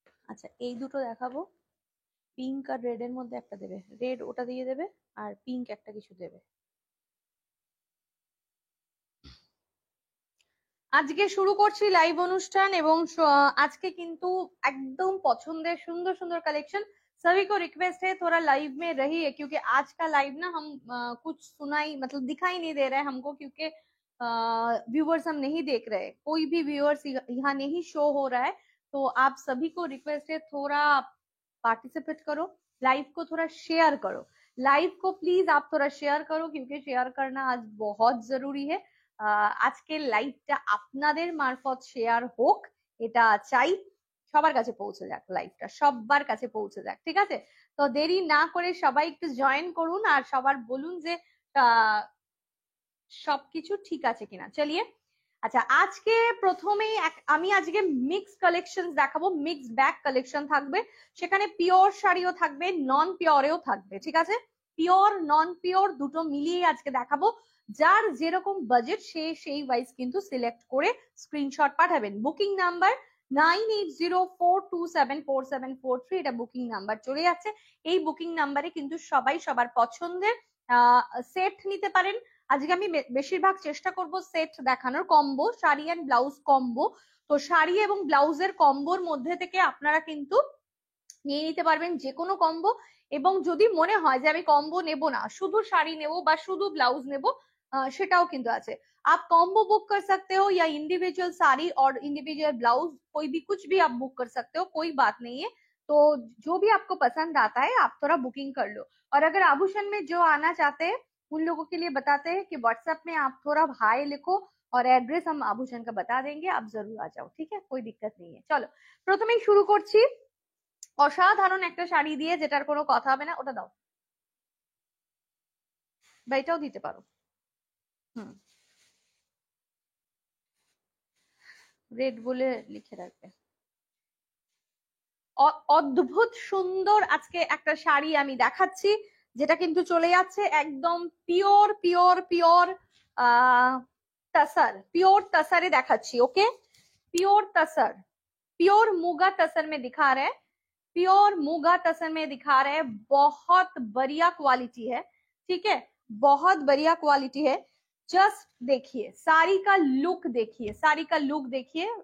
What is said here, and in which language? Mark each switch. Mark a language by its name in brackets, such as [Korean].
[Bangla] আচ্ছা এই দুটো দেখাবো, পিঙ্ক আর রেড এর মধ্যে একটা দেবে, রেড ওটা দিয়ে দেবে, আর পিঙ্ক একটা কিছু দেবে। আজকে শুরু করছি লাইভ অনুষ্ঠান, এবং আজকে কিন্তু একদম পছন্দের সুন্দর সুন্দর কালেक्शन। [Hindi] सभी को रिक्वेस्ट है थोड़ा लाइव में रहिए, क्योंकि आज का लाइव ना हम कुछ सुनाई मतलब दिखाई नहीं दे रहा है हमको, क्योंकि व्यूअर्स हम नहीं देख रहे, कोई भी व्यूअर्स यहाँ नहीं शो हो रहा है। तो आप सभी को रिक्वेस्ट है थोड़ा पार्टिसिपेट करो, लाइव को थोड़ा शेयर करो, लाइव को प्लीज आप थोड़ा शेयर करो, क्योंकि शेयर करना आज बहुत जरूरी है। [Bangla] আজকের লাইভটা আপনাদের মারফত শেয়ার হোক, এটা চাই। সবার কাছে পৌঁছে যাক, লাইভটা সবার কাছে পৌঁছে যাক, ঠিক আছে। তো দেরি না করে সবাই একটু জয়েন করুন, আর সবার বলুন যে সবকিছু ঠিক আছে কিনা। চলিয়ে, আচ্ছা আজকে প্রথমেই আমি আজকে মিক্স কালেকশন দেখাবো, মিক্স ব্যাগ কালেকশন থাকবে, সেখানে পিওর শাড়িও থাকবে, নন পিওরেও থাকবে, ঠিক আছে। পিওর নন পিওর দুটো মিলিয়ে আজকে দেখাবো। যার যেরকম বাজেট সে সেই ওয়াইজ কিন্তু সিলেক্ট করে স্ক্রিনশট পাঠাবেন। বুকিং নাম্বার 9804274743, এটা বুকিং নাম্বার চলে যাচ্ছে। এই বুকিং নাম্বারে কিন্তু সবাই সবার পছন্দের সেট নিতে পারেন। আজকে আমি বেশিরভাগ চেষ্টা করব সেট দেখানোর, combo sari and blouse combo. তো শাড়ি এবং ব্লাউজের কম্বোর মধ্যে থেকে আপনারা কিন্তু নিয়ে নিতে পারবেন যে কোনো কম্বো। এবং যদি মনে হয় যে আমি কম্বো নেব না, শুধু শাড়ি নেব বা শুধু ব্লাউজ নেব, সেটাও কিন্তু আছে। [Hindi] आप कॉम्बो बुक कर सकते हो, या इंडिविजुअल साड़ी और इंडिविजुअल ब्लाउज, कोई भी कुछ भी आप बुक कर सकते हो, कोई बात नहीं है। तो जो भी आपको पसंद आता है आप थोड़ा बुकिंग कर लो। और अगर आभूषण में जो आना चाहते हैं उन लोगों के लिए बताते हैं कि व्हाट्सएप में आप थोड़ा हाय लिखो, और एड्रेस हम आभूषण का बता देंगे, आप जरूर आ जाओ, ठीक है, कोई दिक्कत नहीं है। [Bangla] चलो প্রথমেই শুরু করছি অসাধারণ একটা শাড়ি দিয়ে, যেটার কোনো কথা হবে না, ওটা দাও। বা এটাও দিতে পারো। রেড বলে লিখে রাখবে। অদ্ভুত সুন্দর আজকে একটা শাড়ি আমি দেখাচ্ছি, যেটা কিন্তু চলে যাচ্ছে একদম পিওর পিওর পিওর तसर, प्योर तसरे देखाচ্ছি। [Hindi] ओके, प्योर तसर, प्योर मुगा तसर में दिखा रहे हैं, प्योर मुगा तसर में दिखा रहे हैं। बहुत बढ़िया क्वालिटी है, ठीक है, बहुत बढ़िया क्वालिटी है। जस्ट देखिए साड़ी का लुक, देखिए साड़ी का लुक देखिए।